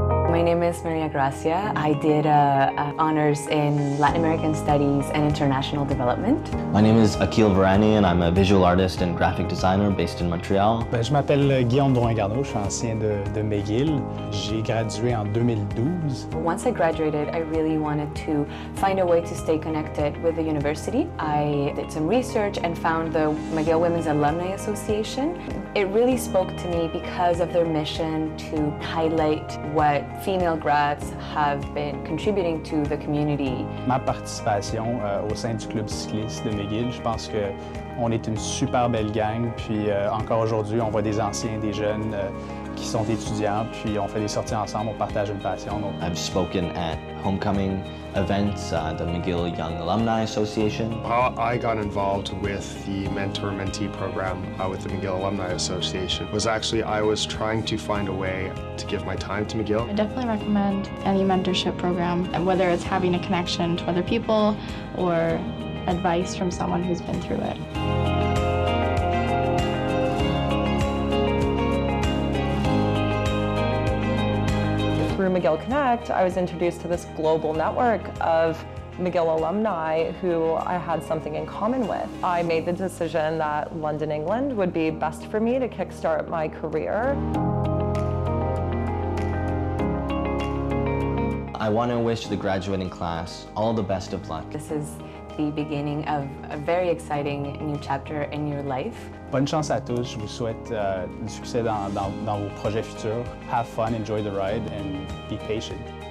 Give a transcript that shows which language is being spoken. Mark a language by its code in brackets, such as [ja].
[en] My name is Maria Gracia. I did honors in Latin American Studies and International Development. My name is Akil Varani and I'm a visual artist and graphic designer based in Montreal. [fr] Je m'appelle Guillaume Drouin-Garneau, je suis ancien de McGill. J'ai gradué en 2012. [en] Once I graduated, I really wanted to find a way to stay connected with the university. I did some research and found the McGill Women's Alumni Association. It really spoke to me because of their mission to highlight what female grads have been contributing to the community. [fr] Ma participation au sein du club cycliste de McGill, je pense qu'on est une super belle gang, puis encore aujourd'hui, on voit des anciens, des jeunes qui sont étudiants, puis on fait des sorties ensemble, on partage une passion. Donc... [en] I've spoken at homecoming events, the McGill Young Alumni Association. How I got involved with the mentor-mentee program with the McGill Alumni Association was actually I was trying to find a way to give my time to McGill. I definitely recommend any mentorship program, and whether it's having a connection to other people or advice from someone who's been through it. Through McGill Connect, I was introduced to this global network of McGill alumni who I had something in common with. I made the decision that London, England would be best for me to kickstart my career. I want to wish the graduating class all the best of luck. This is the beginning of a very exciting new chapter in your life. [fr] Bonne chance à tous, je vous souhaite du succès dans vos projets futurs. [en] Have fun, enjoy the ride, and be patient.